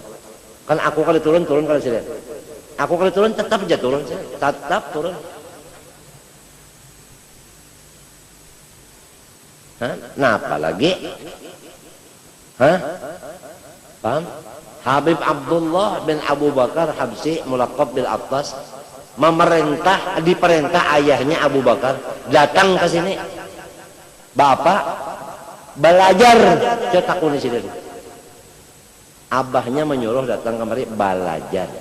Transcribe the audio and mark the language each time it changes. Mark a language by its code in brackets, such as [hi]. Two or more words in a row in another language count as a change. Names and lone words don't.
[bjn] Kan aku kali turun kali Sidin. Aku kali turun tetap aja turun, tetap turun. Nah apalagi? Paham? Habib Abdullah bin Abu Bakar Habsi mulaqab bil Attas diperintah ayahnya Abu Bakar datang ke sini. Bapak belajar cetak kunis ini. Abahnya menyuruh datang kemari belajar.